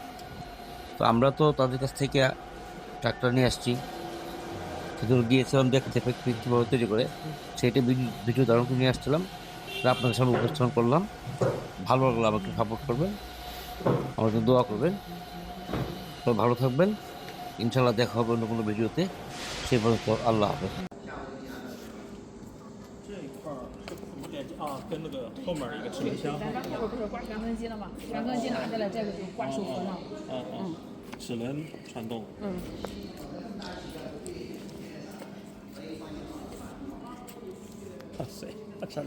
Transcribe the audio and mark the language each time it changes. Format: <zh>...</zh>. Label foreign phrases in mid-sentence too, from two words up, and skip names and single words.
<bn>তো আমরা তো তাদের কাছ থেকে ট্রাক্টর নিয়ে আসছি, সেগুলো গিয়েছিলাম দেখতে কীভাবে তৈরি করে, সেইটা ভিডিও ধারণ করে নিয়ে আসছিলাম, তা আপনাদের সামনে উপস্থাপন করলাম। ভালো লাগলে আমাকে সাপোর্ট করবেন, আমাকে দোয়া করবেন। তো ভালো থাকবেন,</bn> <ar>إن شاء الله</ar> <bn>দেখা হবে অন্য কোনো ভিডিওতে। সেই পর্যন্ত আল্লাহ হাফেজ।</bn> <zh>这一块儿跟那个后面一个齿轮箱。咱这会儿不是挂旋风机了吗？旋风机拿下来，这个就挂手环了。齿轮传动。哇塞，这俩。</zh>